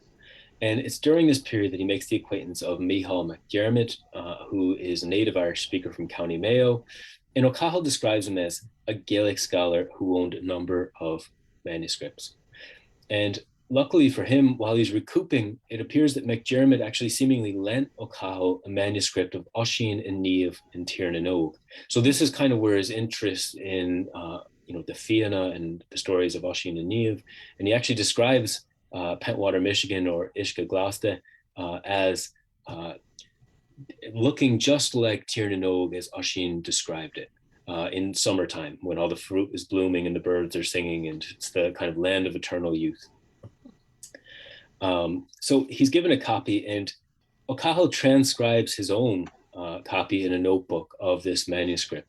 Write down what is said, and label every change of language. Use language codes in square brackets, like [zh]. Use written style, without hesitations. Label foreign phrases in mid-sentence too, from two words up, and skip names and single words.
[en] And it's during this period that he makes the acquaintance of Mcgirman, who is a native Irish speaker from County Mayo. And O'Cathal describes him as a Gaelic scholar who owned a number of manuscripts. And luckily for him, while he's recouping, it appears that Mcgirman actually seemingly lent O'Cathal a manuscript of Oisin and Niamh and Tír na nÓg. So this is kind of where his interest in the Fianna and the stories of Oisin and Niamh, and he actually describes Pentwater, Michigan, or Uisce Glasta as looking just like Tír na nÓg as Oisin described it in summertime, when all the fruit is blooming and the birds are singing, and it's the kind of land of eternal youth. So he's given a copy, and O'Cathal transcribes his own copy in a notebook of this manuscript.